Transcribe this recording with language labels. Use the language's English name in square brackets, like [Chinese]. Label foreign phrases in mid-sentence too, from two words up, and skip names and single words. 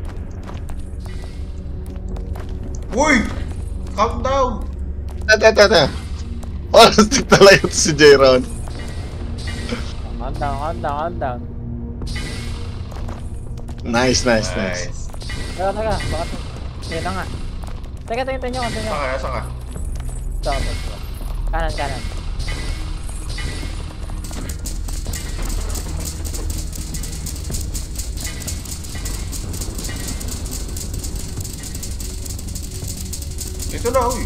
[English] Uy! Calm down! [Filipino] Tata. Oh, stick talaga ito si J-Round. [English] On down. Nice. [Filipino] Teka, baka yan na nga. Teka, tingnan nyo. Saan ka? Ito. Kanan. Ito na, uy.